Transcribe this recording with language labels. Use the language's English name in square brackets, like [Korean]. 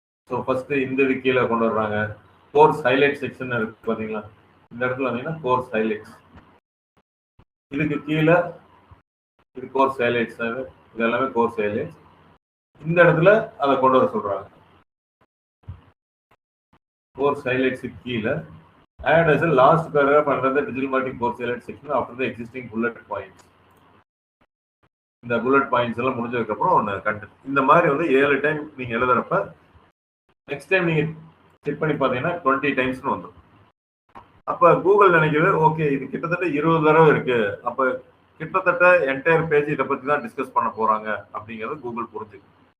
[Tamil] So first இந்த கீழே கொண்டு வர்றாங்க. கோர்ஸ் ஹைலைட் செக்ஷன் இருக்கு பார்த்தீங்களா? இந்த இடத்துல வந்தீங்கன்னா கோர்ஸ் ஹைலைட்ஸ். இதுக்கு கீழே இது கோர்ஸ் ஹைலைட்ஸ். இது எல்லாமே கோர்ஸ் ஹைலைட்ஸ். இந்த இடத்துல அதை கொண்டு வர சொல்றாங்க. கோர்ஸ் ஹைலைட்ஸுக்கு கீழே [English] add as a last paragraph under the digital marketing course highlight section after the existing bullet points. [Tamil] இந்த புல்லட் பாயிண்ட்ஸ் எல்லாம் முடிஞ்சதுக்கு அப்புறம் ஒன்று கண்டென்ட். இந்த மாதிரி வந்து 7 டைம் நீங்க எழுதுறப்ப நெக்ஸ்ட் டைம் நீங்க செக் பண்ணி பார்த்தீங்கன்னா 20 டைம்ஸ்னு வந்துடும். அப்ப கூகுள் நினைக்கிறது ஓகே இது கிட்டத்தட்ட 20 தடவை இருக்கு, அப்ப கிட்டத்தட்ட என்டையர் பேஜ் இதை பத்தி தான் டிஸ்கஸ் பண்ண போறாங்க அப்படிங்கிறது கூகுள் புரிஞ்சுக்கும்.